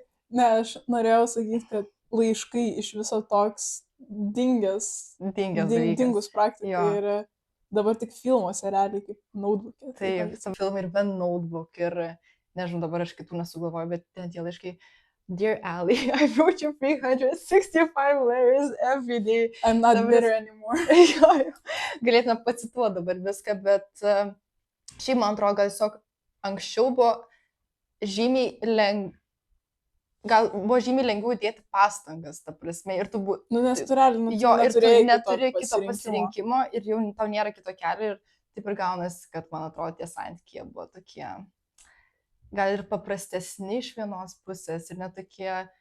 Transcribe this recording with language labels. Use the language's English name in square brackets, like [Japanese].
[Lithuanian] Ne, aš norėjau sakyti, kad laiškai iš viso toks Dingęs dalykas. dingus praktikai Jo. ir dabar tik filmuose realiai kaip notebook'e. Taip, savo filmai ir bent notebook ir, nežinau, dabar aš kitų nesugalvoju, bet ten tie laiškai. [English] Dear Ali, I wrote you 365 letters every day. I'm not [Lithuanian] Dabar [English] bitter anymore. [Lithuanian] Jo. Galėtume pacituoti dabar viską, bet šiaip man atrodo, gal tiesiog anksčiau buvo žymiai gal buvo žymiai lengviau dėti pastangas, ta prasme, ir tu Nes tu realiai jo, ir tu neturėjai neturi kito pasirinkimo ir jau tau nėra kito kelio ir taip ir gaunasi, kad man atrodo tie santykiai buvo tokie gal ir paprastesni iš vienos pusės ir netokie.